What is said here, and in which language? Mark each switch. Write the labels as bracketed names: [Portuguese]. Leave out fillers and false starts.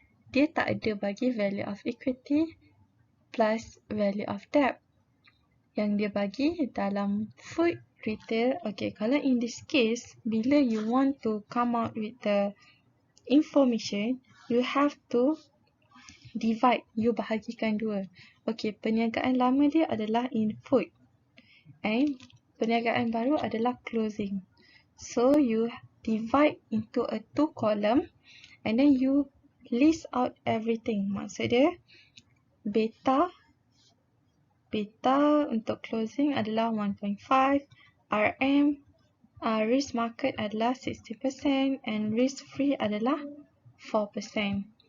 [Malay] Dia tak ada bagi value of equity plus value of debt. Yang dia bagi dalam [English] food retail, okay, [Malay] kalau [English] in this case, [Malay] bila [English] you want to come out with the information, you have to divide, you [Malay] bahagikan dua. Okay, perniagaan lama dia adalah [English] in food and [Malay] perniagaan baru adalah clothing. [English] So, you divide into a 2 column and then you list out everything. [Malay] Maksud dia, beta untuk clothing adalah 1.5, RM, risk market adalah 60% [English] and [Malay] risk free adalah 4%.